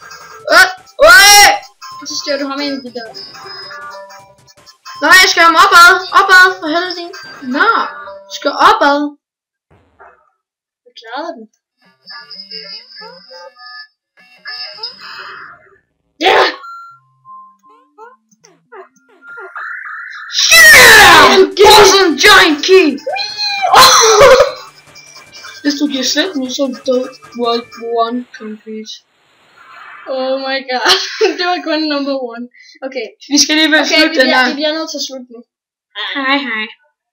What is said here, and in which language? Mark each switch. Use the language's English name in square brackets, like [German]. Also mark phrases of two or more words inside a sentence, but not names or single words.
[Danish] Og så styrer du ham ind i de der. Nej, jeg skal ham opad. Opad, for helvede. Nå, jeg skal opad. Jeg klarede den. Ja! [English] Yeah! Awesome giant key! [Danish] Hvis du giver slip nu, så er du død. [English] World 1 complete. Oh my god. [Danish] Det var kun number 1. Okay. Vi skal lige være slut den her. Vi bliver nødt til at slutte nu. Hej hej.